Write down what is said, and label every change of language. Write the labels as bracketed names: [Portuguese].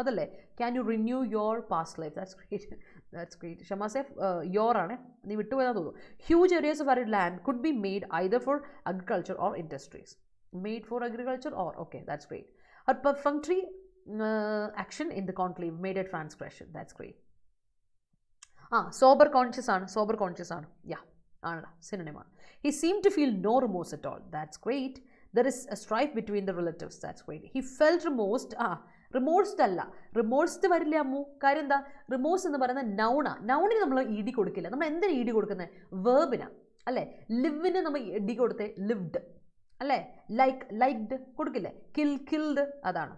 [English] Adale, can you renew your past life? That's great. That's great. [Malayalam] Shamasef, your ആണ്, നീ വിട്ടുപോയതാ തോന്നുന്നു. [English] Huge areas of arid land could be made either for agriculture or industries. Made for agriculture or, okay, that's great. Her perfunctory action in the conclave made a transgression. That's great. Sober conscious ആണ്. Yeah, synonym ആണ്. He seemed to feel no remorse at all. That's great. There is a strife between the relatives. That's great. He felt remorsed. [Malayalam] റിമോഴ്സ്ഡ് അല്ല, റിമോഴ്സ്ഡ് വരില്ല അമ്മു. കാര്യം എന്താ, remorse എന്ന് പറയുന്നത് നൗണിന് നമ്മൾ E D കൊടുക്കില്ല. നമ്മൾ എന്തിനാണ് ഇ ഡി കൊടുക്കുന്നത്? വേർബിനാണ് അല്ലേ. ലിവിന് നമ്മൾ ഇ ഡി കൊടുത്തേ ലിവ്ഡ് അല്ലേ. ലൈക്ഡ് കൊടുക്കില്ലേ. കിൽഡ് അതാണ്.